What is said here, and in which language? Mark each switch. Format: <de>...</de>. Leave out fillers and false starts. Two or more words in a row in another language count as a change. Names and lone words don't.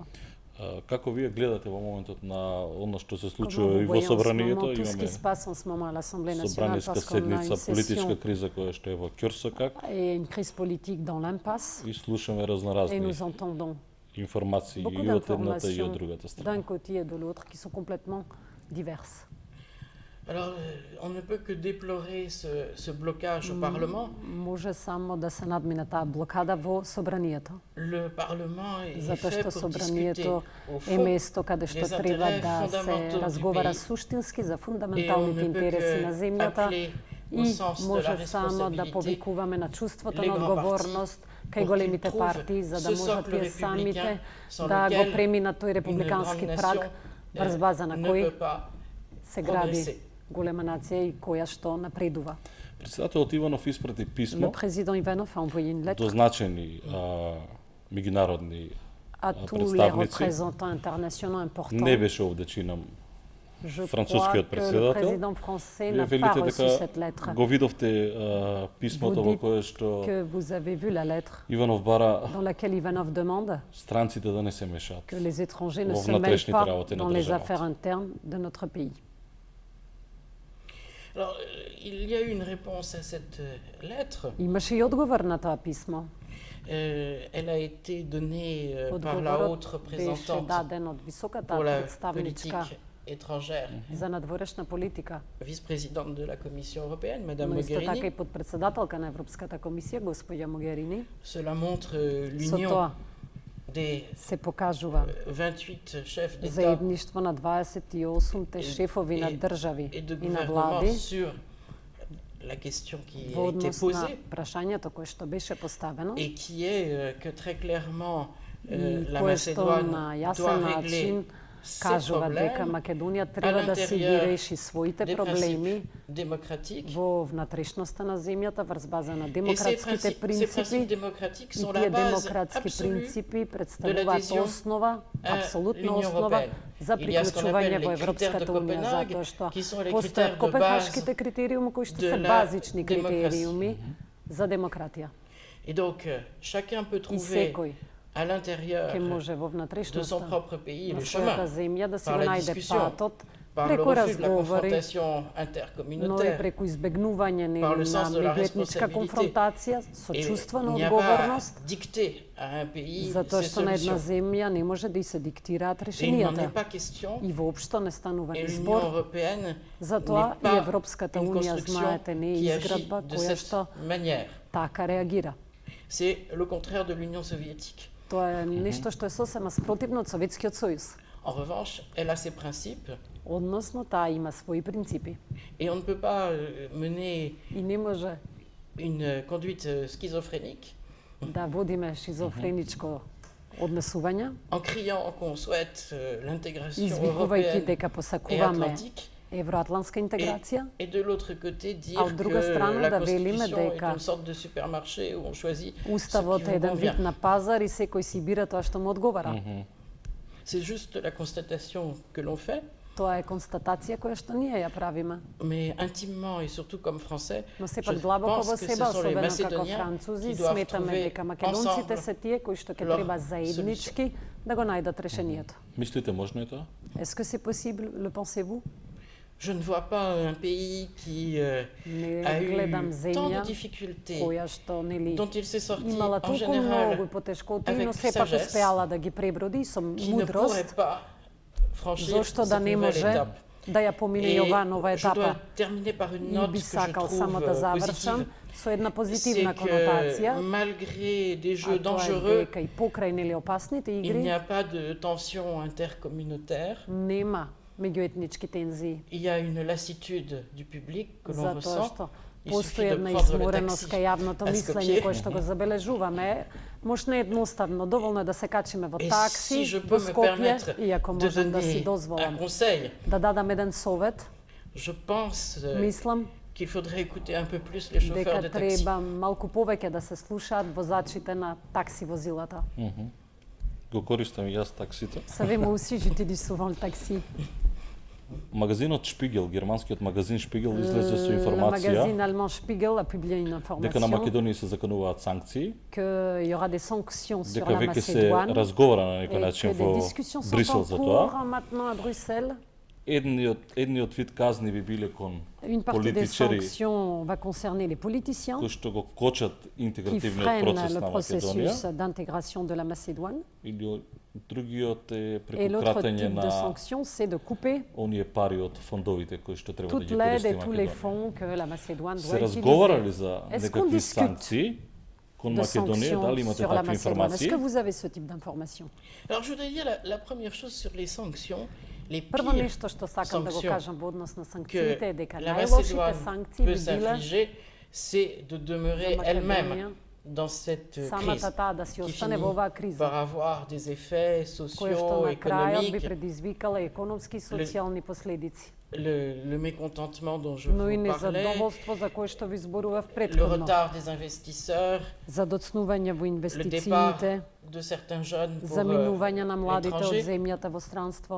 <mk>Како вие гледате во моментот на оно што се случува и во собранието? Имаме собраниска седница, политичка криза која што е во ќорсокак. И слушаме разноразни информации и од едната и од другата страна.</mk> <fr>D'un côté et de l'autre qui sont complètement diverses. Alors, on ne peut que déplorer ce blocage au Parlement.</fr> <mk>Може само да се надмине таа блокада во собранието.</mk> <fr>Le Parlement est</fr> <mk>Затоа</mk> <fr>fait</fr> <mk>што</mk> <fr>pour</fr> <mk>собранието</mk> <fr>discuter au</fr> <mk>е</mk> <fr>fond</fr> <mk>место каде што треба да се разговара суштински за фундаменталните интереси на земјата и може само да повикуваме на чувството на одговорност кај големите партии за да можат тие самите да го преминат тој републикански праг врз база на кој се гради голема нација и која што напредува. Председателот Иванов испрати писмо</mk> <fr>Le président Ivanov a envoyé une lettre</fr> <mk>до значени меѓународни</mk> <fr>à tous les représentants internationaux importants.</fr> <mk>Не беше овдечинам</mk> <fr>Je</fr> <mk>францускиот</mk> <fr>crois que le</fr> <mk>председател.</mk> <fr>président français n'a pas reçu cette lettre.</fr> <mk>Го видовте писмото во кое што</mk> <fr>Que vous avez vu la lettre</fr> <mk>Иванов бара</mk> <fr>dans laquelle Ivanov demande</fr> <mk>странците да не се мешаат</mk> <fr>que les étrangers ne</fr> <mk>во</mk> <fr>se mêlent</fr> <mk>внатрешните</mk> <fr>pas</fr> <mk>работи на</mk> <fr>dans les</fr> <mk>државата.</mk> <fr>affaires internes de notre pays. Alors, il y a eu une réponse à cette lettre.</fr> <mk>Имаше и одговор на това писмо.</mk> <fr>Elle a été donnée par la haute représentante pour la politique étrangère,</fr> <mk>за надворешна политика.</mk> <fr>vice-présidente de la Commission européenne, Madame</fr> <mk>Но исто така и</mk> <fr>Mogherini.</fr> <mk>подпредседателка на Европската комисија, господја Могерини.</mk> <fr>Cela montre</fr> <mk>Со</mk> <fr>l'union</fr> <mk>тоа</mk> <fr>des</fr> <mk>се покажува</mk> <fr>28 chefs d'État</fr> <mk>заедништво на 28-те шефови на држави</mk> <fr>et de</fr> <mk>и на</mk> <fr>gouvernement</fr> <mk>влади</mk> <fr>sur la question qui</fr> <mk>во</mk> <fr>a été</fr> <mk>однос на</mk> <fr>posée</fr> <mk>прашањето кое што беше поставено</mk> <fr>et qui est que très clairement</fr> <mk>и</mk> <fr>la</fr> <mk>кое што</mk> <fr>Macédoine</fr> <mk>на</mk> <fr>doit</fr> <mk>јасен</mk> <fr>régler</fr> <mk>начин</mk> <fr>ses</fr> <mk>кажува дека</mk> <fr>problèmes</fr> <mk>Македонија треба да си ги реши своите</mk> <fr>des</fr> <mk>проблеми</mk> <fr>principes démocratiques.</fr> <mk>во внатрешноста на земјата врз база на</mk> <fr>Et ces</fr> <mk>демократските</mk> <fr>principes</fr> <mk>принципи.</mk> <fr>démocratiques</fr> <mk>И</mk> <fr>sont</fr> <mk>тие</mk> <fr>la base</fr> <mk>демократски</mk> <fr>absolue</fr> <mk>принципи</mk> <fr>de</fr> <mk>представуваат</mk> <fr>l'adhésion</fr> <mk>основа,</mk> <fr>à</fr> <mk>апсолутна</mk> <fr>l'Union</fr> <mk>основа</mk> <fr>européenne.</fr> <mk>за</mk> <fr>Il y a ce qu'on</fr> <mk>приклучување</mk> <fr>appelle</fr> <mk>во</mk> <fr>les critères de</fr> <mk>Европската унија,</mk> <fr>Copenhague,</fr> <mk>затоа што</mk> <fr>qui sont les</fr> <mk>постојат</mk> <fr>critères de</fr> <mk>копенхашките</mk> <fr>base</fr> <mk>критериуми кои што</mk> <fr>de</fr> <mk>се</mk> <fr>la</fr> <mk>базични</mk> <fr>démocratie.</fr> <mk>критериуми за демократија.</mk> <fr>Et donc, chacun peut</fr> <mk>И</mk> <fr>trouver</fr> <mk>секој</mk> <fr>à l'intérieur</fr> <mk>ќе може во</mk> <fr>de son</fr> <mk>внатрешноста</mk> <fr>propre pays</fr> <mk>на</mk> <fr>le</fr> <mk>својата</mk> <fr>chemin</fr> <mk>земја да си</mk> <fr>par</fr> <mk>го</mk> <fr>la</fr> <mk>најде</mk> <fr>discussion,</fr> <mk>патот</mk> <fr>par le</fr> <mk>преку</mk> <fr>refus de la</fr> <mk>разговори,</mk> <fr>confrontation</fr> <mk>но и</mk> <fr>intercommunautaire.</fr> <mk>преку избегнување</mk> <fr>Par le</fr> <mk>на</mk> <fr>sens de la</fr> <mk>меѓуетничка</mk> <fr>responsabilité.</fr> <mk>конфронтација со</mk> <fr>Et</fr> <mk>чувство</mk> <fr>il</fr> <mk>на</mk> <fr>n'y a pas</fr> <mk>одговорност,</mk> <fr>dicté à un pays</fr> <mk>затоа</mk> <fr>ses</fr> <mk>што на една</mk> <fr>solutions.</fr> <mk>земја не може да и се диктираат</mk> <fr>Et il n'en est</fr> <mk>решенијата.</mk> <fr>pas question.</fr> <mk>И воопшто не станува</mk> <fr>Et l'Union</fr> <mk>избор.</mk> <fr>européenne</fr> <mk>Затоа</mk> <fr>n'est</fr> <mk>и</mk> <fr>pas</fr> <mk>Европската</mk> <fr>une</fr> <mk>унија,</mk> <fr>construction</fr> <mk>знаете, не е</mk> <fr>qui agit</fr> <mk>изградба</mk> <fr>de</fr> <mk>која</mk> <fr>cette</fr> <mk>што</mk> <fr>manière.</fr> <mk>така реагира.</mk> <fr>C'est le contraire de l'Union soviétique.</fr> <mk>Тоа е нешто што е сосема спротивно од Советскиот сојуз.</mk> <fr>En revanche, elle a ses principes</fr> <mk>Односно, таа има своји принципи.</mk> <fr>et on ne peut pas mener</fr> <mk>И не може</mk> <fr>une conduite schizophrénique</fr> <mk>да водиме шизофреничко однесување,</mk> <fr>en criant qu'on souhaite l'intégration</fr> <mk>извикувајќи</mk> <fr>européenne</fr> <mk>дека</mk> <fr>et</fr> <mk>посакуваме</mk> <fr>atlantique</fr> <mk>евроатлантска интеграција,</mk> <fr>et de l'autre côté dire</fr> <mk>А од друга</mk> <fr>que</fr> <mk>страна</mk> <fr>la</fr> <mk>да велиме</mk> <fr>Constitution est</fr> <mk>дека</mk> <fr>une sorte de supermarché où on choisit ce qui</fr> <mk>Уставот е</mk> <fr>vous</fr> <mk>еден</mk> <fr>convient.</fr> <mk>вид на пазар и секој си бира тоа што му одговара.</mk> <fr>C'est juste la constatation que l'on fait,</fr> <mk>Тоа е констатација која што ние ја правиме.</mk> <fr>mais intimement et surtout comme Français,</fr> <mk>Но</mk> <fr>je</fr> <mk>сепак длабоко</mk> <fr>pense</fr> <mk>во</mk> <fr>que ce</fr> <mk>себе,</mk> <fr>sont les</fr> <mk>особено како</mk> <fr>Macédoniens</fr> <mk>французи,</mk> <fr>qui doivent</fr> <mk>сметаме</mk> <fr>trouver</fr> <mk>дека македонците</mk> <fr>ensemble</fr> <mk>се тие кои што ќе</mk> <fr>leur</fr> <mk>треба заеднички да го најдат решението. Мислите можно е тоа?</mk> <fr>Est-ce que c'est possible, le pensez-vous? je ne vois pas un pays qui</fr> <mk>Не</mk> <fr>a eu</fr> <mk>гледам</mk> <fr>tant</fr> <mk>земја</mk> <fr>de difficultés,</fr> <mk>која што нели</mk> <fr>dont il s'est sorti</fr> <mk>имала</mk> <fr>en</fr> <mk>толку многу</mk> <fr>général,</fr> <mk>потешкоти,</mk> <fr>avec</fr> <mk>но сепак</mk> <fr>sagesse,</fr> <mk>успеала да ги преброди со</mk> <fr>qui ne pourrait</fr> <mk>мудрост,</mk> <fr>pas franchir</fr> <mk>зошто да</mk> <fr>cette</fr> <mk>не</mk> <fr>nouvelle</fr> <mk>може</mk> <fr>étape.</fr> <mk>да ја помине и</mk> <fr>Et</fr> <mk>оваа нова</mk> <fr>je dois</fr> <mk>етапа.</mk> <fr>terminer par une</fr> <mk>И</mk> <fr>note</fr> <mk>би</mk> <fr>que je</fr> <mk>сакал само</mk> <fr>trouve</fr> <mk>да завршам</mk> <fr>positive.</fr> <mk>со една</mk> <fr>C'est</fr> <mk>позитивна</mk> <fr>que</fr> <mk>конотација,</mk> <fr>malgré des jeux</fr> <mk>а тоа е</mk> <fr>dangereux,</fr> <mk>дека и покрај нели опасните</mk> <fr>il n'y</fr> <mk>игри</mk> <fr>a pas de tension intercommunautaire.</fr> <mk>нема меѓуетнички тензии,</mk> <fr>Il y a une lassitude du public que l'on</fr> <mk>затоа</mk> <fr>ressent.</fr> <mk>што</mk> <fr>Il</fr> <mk>постои</mk> <fr>suffit de</fr> <mk>една</mk> <fr>prendre le</fr> <mk>измореност</mk> <fr>taxi</fr> <mk>кај јавното</mk> <fr>à</fr> <mk>мислење</mk> <fr>Skopje.</fr> <mk>кое што го забележуваме. Може не едноставно, доволно е да се качиме во</mk> <fr>Et</fr> <mk>такси</mk> <fr>si je</fr> <mk>во</mk> <fr>peux me</fr> <mk>Скопје,</mk> <fr>permettre</fr> <mk>иако</mk> <fr>de</fr> <mk>можам да си</mk> <fr>donner un</fr> <mk>дозволам</mk> <fr>conseil,</fr> <mk>да дадам еден совет,</mk> <fr>je pense</fr> <mk>мислам</mk> <fr>qu'il faudrait écouter un peu plus les chauffeurs</fr> <mk>дека</mk> <fr>de taxi.</fr> <mk>треба малку повеќе да се слушаат возачите на такси возилата. Го користам и јас таксито.</mk> <fr>Savez, moi aussi, j'utilise souvent le taxi.</fr> <mk>Магазинот Шпигел, германскиот магазин Шпигел излезе со</mk> <fr>Le</fr> <mk>информација</mk> <fr>magazine allemand Spiegel a publié une</fr> <mk>дека на</mk> <fr>information</fr> <mk>Македонија се закануваат санкции,</mk> <fr>qu'il y aura des sanctions sur</fr> <mk>дека</mk> <fr>la</fr> <mk>веќе се</mk> <fr>Macédoine</fr> <mk>разговара на</mk> <fr>et</fr> <mk>некој</mk> <fr>que</fr> <mk>начин</mk> <fr>des</fr> <mk>во</mk> <fr>discussions sont</fr> <mk>Брисел</mk> <fr>en</fr> <mk>за</mk> <fr>cours</fr> <mk>тоа.</mk> <fr>maintenant à Bruxelles.</fr> <mk>Едниот вид казни би биле кон</mk> <fr>Une partie des</fr> <mk>политичари</mk> <fr>sanctions va concerner les politiciens</fr> <mk>кои што го кочат</mk> <fr>qui</fr> <mk>интегративниот</mk> <fr>freinent</fr> <mk>процес</mk> <fr>le</fr> <mk>на</mk> <fr>processus</fr> <mk>Македонија,</mk> <fr>d'intégration de la Macédoine.</fr> <mk>или другиот е</mk> <fr>Et</fr> <mk>преку</mk> <fr>l'autre</fr> <mk>кратење</mk> <fr>type de</fr> <mk>на</mk> <fr>sanction, c'est de couper</fr> <mk>оние пари од фондовите кои што треба да</mk> <fr>toute</fr> <mk>ги</mk> <fr>l'aide</fr> <mk>користи</mk> <fr>et tous les</fr> <mk>Македонија.</mk> <fr>fonds que la Macédoine</fr> <mk>Се</mk> <fr>doit</fr> <mk>разговара ли</mk> <fr>utiliser.</fr> <mk>за</mk> <fr>Est-ce qu'on</fr> <mk>некакви</mk> <fr>discute</fr> <mk>санкции кон</mk> <fr>de</fr> <mk>Македонија?</mk> <fr>sanctions</fr> <mk>Дали имате</mk> <fr>sur la</fr> <mk>такви</mk> <fr>Macédoine? Est-ce</fr> <mk>информации?</mk> <fr>que vous avez ce type d'information? Alors je voudrais dire la première chose sur les sanctions, les</fr> <mk>Прво</mk> <fr>pires</fr> <mk>нешто што сакам да го</mk> <fr>sanctions</fr> <mk>кажам во однос на</mk> <fr>que</fr> <mk>санкциите е дека</mk> <fr>la</fr> <mk>најлошите</mk> <fr>Macédoine</fr> <mk>санкции</mk> <fr>peut</fr> <mk>би биле</mk> <fr>s'infliger, c'est de demeurer</fr> <mk>за</mk> <fr>elle-même</fr> <mk>Македонија</mk> <fr>dans cette crise qui finit par avoir des effets sociaux, économiques, le mécontentement dont je vous parlais, le retard des investisseurs, le départ de certains jeunes pour l'étranger.</fr>